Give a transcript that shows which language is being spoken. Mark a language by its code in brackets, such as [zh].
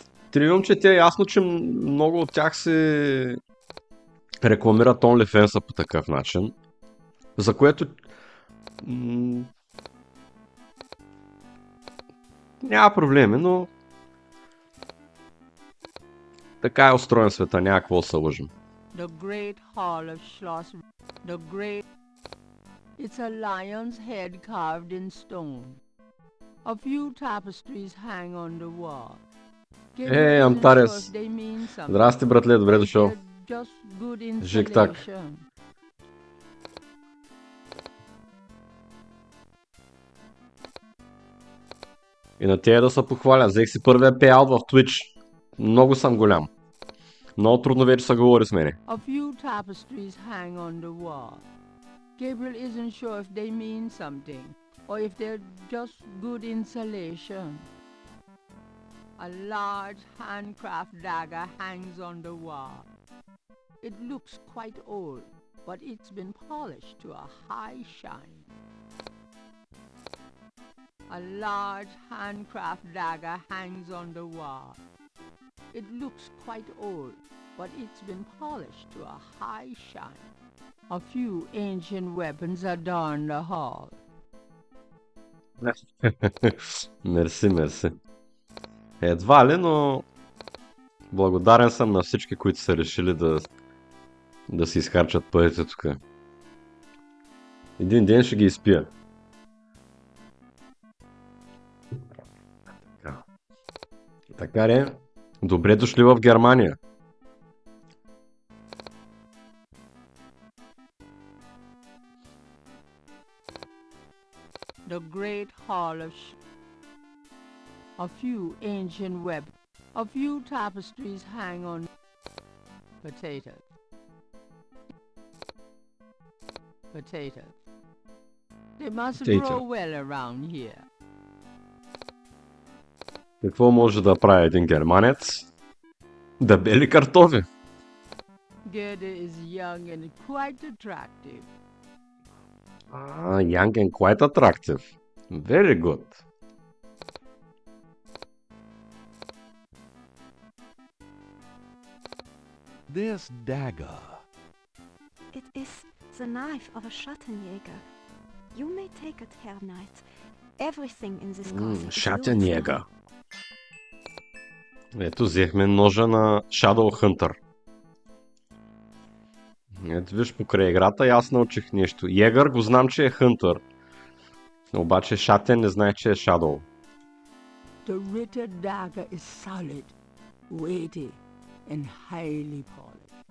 [bg] Триумчете е ясно, че много от тях се рекламират OnlyFans по такъв начин, за което няма проблеми, но така е устроен света, няма какво да се лъжим. [en] The great hall of Schloss. It's a lion's head carved in stone. A few tapestries hang on the wall. [bg] Антарес. Здрасти, братле, добре дошъл. Жик так. И на тия да се похваля. Взех си първия пейаут в Twitch. Много съм голям. Много трудно вече се говори с мене. [en] A few tapestries hang on the wall. Gabriel isn't sure if they mean something or if they're just good insulation. A large handcraft dagger hangs on the wall. It looks quite old, but it's been polished to a high shine. A large handcraft dagger hangs on the wall. It looks quite old, but it's been polished to a high shine. A few ancient weapons adorn the hall. [bg] Мерси, мерси. Едва ли, но благодарен съм на всички, които са решили да си изхарчат парите тук. Един ден ще ги изпия. Така ли? Добре дошли в Германия. [en] The great hall of a few ancient web. A few tapestries hang on potatoes. Potatoes. They must grow well around here. [bg] Какво може да прави един германец? Да бели картофи. [en] Gerda is young and quite attractive. Young and quite attractive. Very good. This dagger. It is the knife of a Schattenjäger. You may take it, Herr Knight. Everything in this castle is Schattenjäger. [bg] Ето, взехме ножа на Shadow Hunter. Ето виж, покрай играта и аз научих нещо. Егър го знам, че е Hunter. Обаче Шатен не знае, че е Shadow. [en] The Ritter dagger is solid, weighty and highly polished.